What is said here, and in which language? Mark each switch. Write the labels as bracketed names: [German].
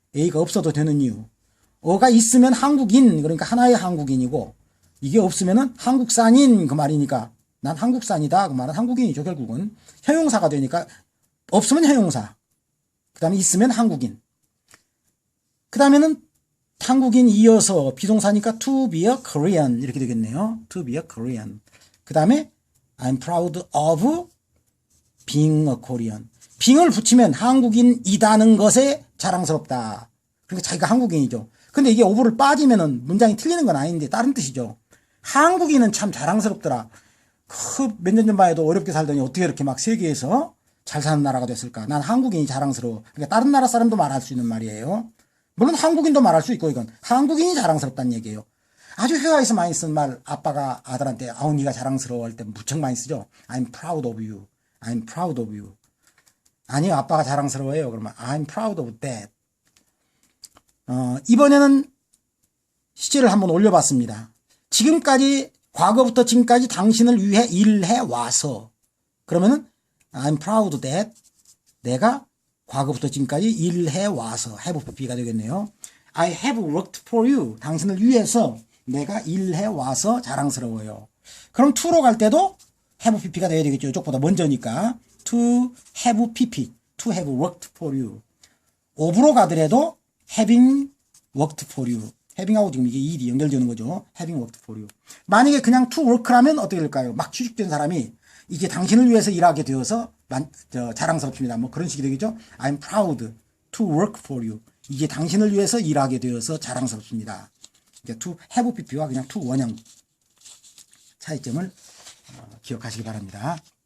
[Korean] A가 없어도 되는 이유. 어가 있으면 한국인, 그러니까 하나의 한국인이고 이게 없으면은 한국산인 그 말이니까 난 한국산이다 그 말은 한국인이죠. 결국은 형용사가 되니까 없으면 형용사, 그 다음에 있으면 한국인, 그 다음에는 한국인 이어서 비동사니까 [English] to be a Korean [Korean] 이렇게 되겠네요. [English] to be a Korean. [Korean] 그 다음에 [English] I'm proud of being a Korean. [Korean] being을 붙이면 한국인이다는 것에 자랑스럽다. 그러니까 자기가 한국인이죠. 근데 이게 of를 빠지면은 문장이 틀리는 건 아닌데 다른 뜻이죠. 한국인은 참 자랑스럽더라. 몇 년 전만 해도 어렵게 살더니 어떻게 이렇게 막 세계에서 잘 사는 나라가 됐을까. 난 한국인이 자랑스러워. 그러니까 다른 나라 사람도 말할 수 있는 말이에요. 물론 한국인도 말할 수 있고 이건 한국인이 자랑스럽다는 얘기예요. 아주 회화에서 많이 쓴 말, 아빠가 아들한테 아우 네가 자랑스러워 할 때 무척 많이 쓰죠. [English] I'm proud of you. I'm proud of you. [Korean] 아니요, 아빠가 자랑스러워요. 그러면 [English] I'm proud of that. [Korean] 이번에는 시제를 한번 올려봤습니다. 지금까지, 과거부터 지금까지 당신을 위해 일해 와서. 그러면은 [English] I'm proud that. [Korean] 내가 과거부터 지금까지 일해 와서 have pp가 되겠네요. [English] I have worked for you. [Korean] 당신을 위해서 내가 일해 와서 자랑스러워요. 그럼 to로 갈 때도 have pp가 되어야 되겠죠. 이쪽보다 먼저니까. [English] to have pp. to have worked for you. [Korean] of로 가더라도 [English] having worked for you. [Korean] having하고 지금 이게 일이 연결되는 거죠. [English] having worked for you. [Korean] 만약에 그냥 to work라면 어떻게 될까요? 막 취직된 사람이 이게 당신을 위해서 일하게 되어서 자랑스럽습니다. 뭐 그런 식이 되겠죠. [English] I'm proud to work for you. [Korean] 이게 당신을 위해서 일하게 되어서 자랑스럽습니다. to have pp와 그냥 to 원형 차이점을 기억하시기 바랍니다.